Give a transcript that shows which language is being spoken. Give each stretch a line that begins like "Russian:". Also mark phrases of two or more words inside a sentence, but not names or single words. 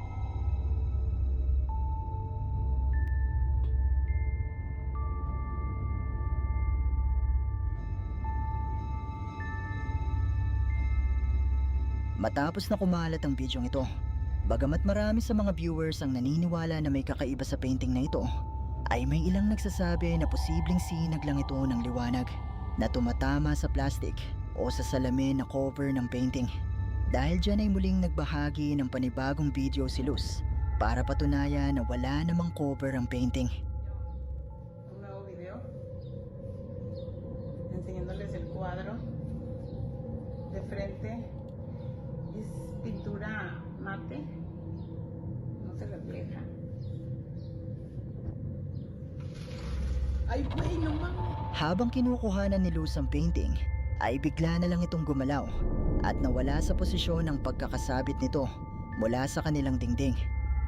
Filipino: Matapos na kumalat ang bidyong ito, bagamat marami sa mga viewers ang naniniwala na may kakaiba sa painting na ito, ay may ilang nagsasabi na posibleng sinag lang ito ng liwanag na tumatama sa plastic o sa salamin na cover ng painting. Dahil dyan ay muling nagbahagi ng panibagong video si Luz para patunayan na wala namang cover ang painting.
Spanish: Un nuevo video enseñándoles el cuadro de frente. Es pintura mate, no se refleja. Ay, güey, no mames.
Filipino: Habang kinukuhanan ni Luz ang painting, ay bigla na lang itong gumalaw at nawala sa posisyon ang pagkakasabit nito mula sa kanilang dingding.